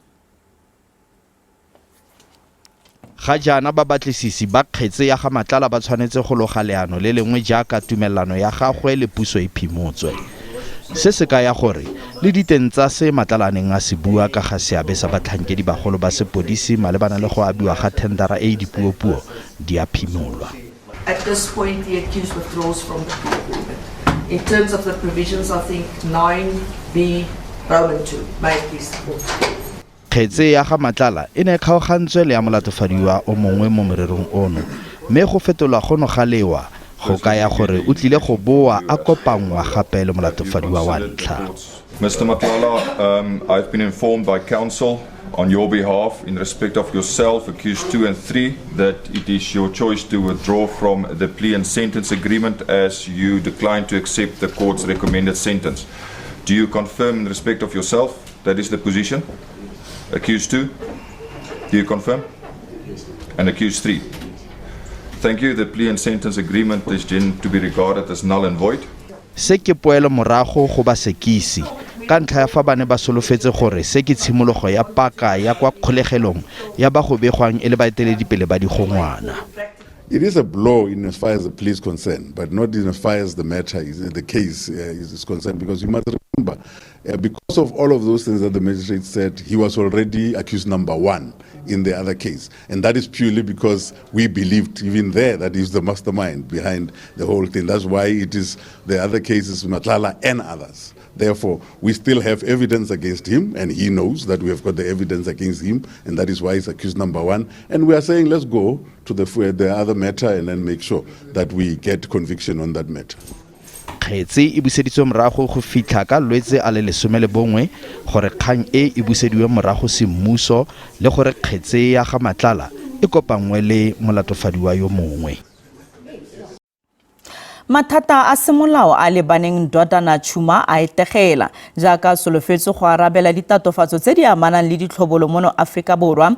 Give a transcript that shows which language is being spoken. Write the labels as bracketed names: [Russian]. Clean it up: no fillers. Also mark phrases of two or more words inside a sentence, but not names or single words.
[Tswana] Ga jana ba batlisisi ba kgetse ya ga Matlala ba tshwanetse go loga leano le lengwe jaaka tumelano ya gagwe le puso e phimotswe. Se se ka ya gore le diteng tsa se Matlala neng a se bua ka ga seabe sa batlhankedi bagolo ba sepodisi malebana le go abiwa ga tendera e dipuopuo di a phimolwa. [English] At this point, the accused withdraws from the plea agreement. In terms of the provisions, I think 9B Roman 2 make this support. [Tswana] Kgetse ya ga Matlala e ne kgaogantswe le ya molatofadiwa o mongwe mo morerong ono mme go fetolwa gono ga lewa go ka ya gore o tlile go boa a kopangwa gape le molatofadiwa wa ntlha. [English] Mr. Matlala, I've been informed by counsel on your behalf in respect of yourself, accused 2 and 3, that it is your choice to withdraw from the plea and sentence agreement as you decline to accept the court's recommended sentence. Do you confirm in respect of yourself that is the position? Accused 2, do you confirm? And accused 3. Thank you. The plea and sentence agreement is to be regarded as null and void. [Tswana] Se ke poelo morago go ba sekisi ka ntlha ya fa bane ba solofetse gore se ke tshimologo ya paka ya kwa kgolegelong ya ba go begwang e le baeteledipele ba digongwana. [English] It is a blow in as far as the plea is concerned, but not in as far as the matter, the case is concerned, because you must remember, because of all of those things that the magistrate said, he was already accused number 1 in the other case. And that is purely because we believed even there that he's the mastermind behind the whole thing. That's why it is the other cases, Matlala and others. Therefore, we still have evidence against him, and he knows that we have got the evidence against him, and that is why he's accused number 1. And we are saying, let's go to the other matter and then make sure that we get conviction on that matter. [Tswana] Kgetse e buseditswe morago go fitlha ka lwetse a le 11 gore kgang e busediwe morago semmuso le gore kgetse ya ga Matlala e kopangwe le molatofadiwa yo mongwe. Mathata a semolao a lebaneng Dodana Chuma a etegela jaaka solofetse go arabela ditatofatso tse di amanang le ditlhobolo mono Afrika Borwa.